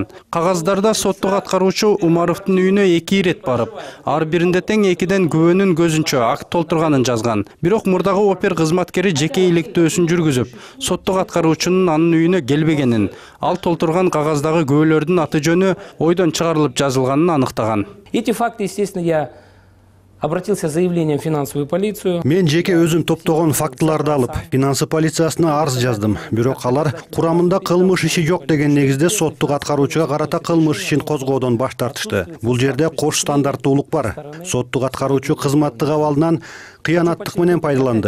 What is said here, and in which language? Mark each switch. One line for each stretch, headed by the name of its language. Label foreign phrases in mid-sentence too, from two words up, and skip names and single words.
Kyrgyz: Кагаздарда соттук аткаруучу Умаровдун үйүнө 2 ирет барып, ар биринде тең 2ден күбөнүн көзүнчө акт толтурганын жазган. Бирок мурдагы опер кызматкери жеке иликтөөсүн жүргүзүп, соттук аткаруучунун анын үйүнө келбегенин, ал толтурган кагаздагы күбөлөрдүн аты жөнү ойдон чыгарылып жазылганын аныктаган.
Russian: Эти факты, естественно, я обратился с заявлением в финансовую полицию.
Kyrgyz: Мен жеке өзүм топтогон фактыларды алып, финансы полициясына арыз жаздым. Бирок алар курамында кылмыш иши жок деген негизде соттук аткаруучуга карата кылмыш ишин козгоодон баш тартышты. Бул жерде кош стандарттуулук бар. Соттук аткаруучу кызматтык абалынан кыянаттык менен пайдаланды.